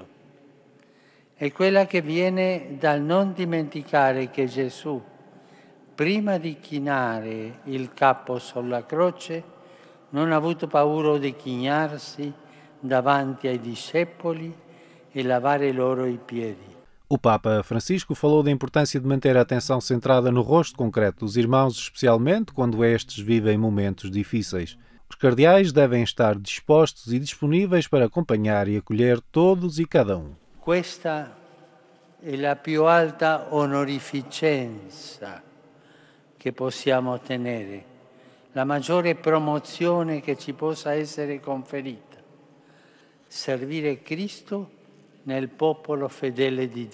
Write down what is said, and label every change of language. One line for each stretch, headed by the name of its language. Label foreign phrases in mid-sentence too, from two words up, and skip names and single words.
Italian: È quella che viene dal non dimenticare che Gesù, prima di chinare il capo sulla croce, non ha avuto paura di chinarsi davanti ai discepoli e lavare loro i piedi.
Portuguese: O Papa Francisco falou da importância de manter a atenção centrada no rosto concreto dos irmãos, especialmente quando estes vivem momentos difíceis. Os cardeais devem estar dispostos e disponíveis para acompanhar e acolher todos e cada um.
Italian: Questa è la più alta onorificenza che possiamo ottenere, la maggiore promozione che ci possa essere conferita, servire Cristo nel popolo fedele di